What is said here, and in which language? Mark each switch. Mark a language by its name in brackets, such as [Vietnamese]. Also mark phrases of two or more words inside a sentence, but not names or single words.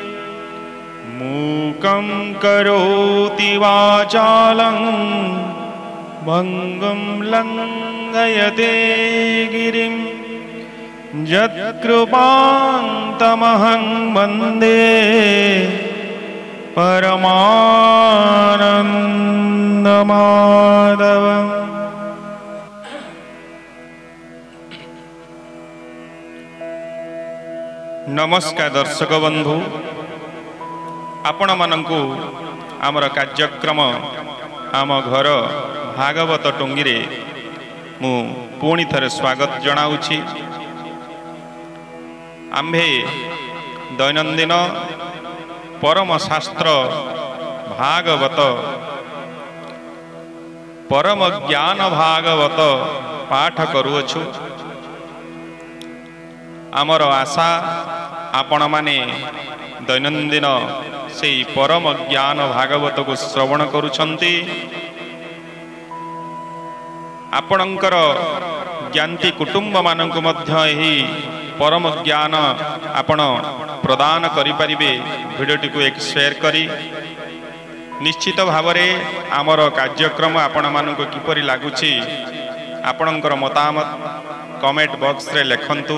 [Sanskrit] मूकं करोति वाचालं भङ्गुं लङ्घयते गिरिं यत्कृपां तमहं वन्दे परमानन्दमाधवम्। [Odia] ନମସ୍କାର ଦର୍ଶକ ବନ୍ଧୁ, ଆପଣ ମାନଙ୍କୁ ଆମର କାର୍ଯ୍ୟକ୍ରମ ଆମ ଘର ଭାଗବତ ଟୁଙ୍ଗି ରେ ମୁଁ ପୁଣି ଥରେ ସ୍ୱାଗତ ଜଣାଉଛି। ଆମ୍ଭେ ଦୈନନ୍ଦିନ ପରମ ଶାସ୍ତ୍ର ଭାଗବତ ପରମ ଜ୍ଞାନ ଭାଗବତ ପାଠ କରୁଛୁ। ଆମର ଆଶା ଆପଣ ମାନେ ଦୈନନ୍ଦିନ ସେ ପରମ ଜ୍ଞାନ ଭାଗବତ କୁ ଶ୍ରବଣ କରୁଛନ୍ତି। ଆପଣଙ୍କର ଜ୍ଞାତି କୁଟୁମ୍ବ ମାନଙ୍କ ମଧ୍ୟ ଏହି ପରମ ଜ୍ଞାନ ଆପଣ ପ୍ରଦାନ କରି ପାରିବେ। ଭିଡିଓଟି କୁ ଏକ ସେୟାର କରି ନିଶ୍ଚିତ ଭାବରେ ଆମର କାର୍ଯ୍ୟକ୍ରମ ଆପଣ ମାନଙ୍କ କିପରି ଲାଗୁଛି ଆପଣଙ୍କର ମତାମତ [English] comment box [Odia] ରେ ଲେଖନ୍ତୁ।